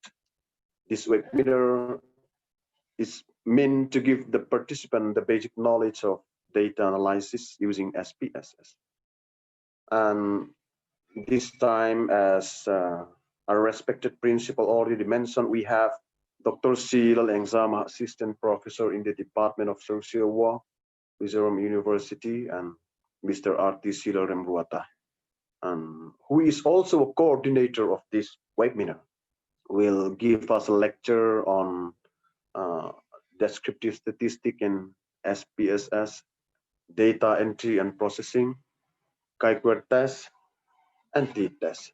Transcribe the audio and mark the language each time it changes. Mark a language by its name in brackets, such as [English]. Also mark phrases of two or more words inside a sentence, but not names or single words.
[English] This webinar is meant to give the participant the basic knowledge of data analysis using SPSS. And this time, as our respected principal already mentioned, we have Dr. Silal Engzama, Assistant Professor in the Department of Social Work, Mizoram University, and Mr. R.T. Silal Remruata, who is also a coordinator of this webinar, will give us a lecture on descriptive statistics in SPSS, data entry and processing, Kuiper test, and t-test.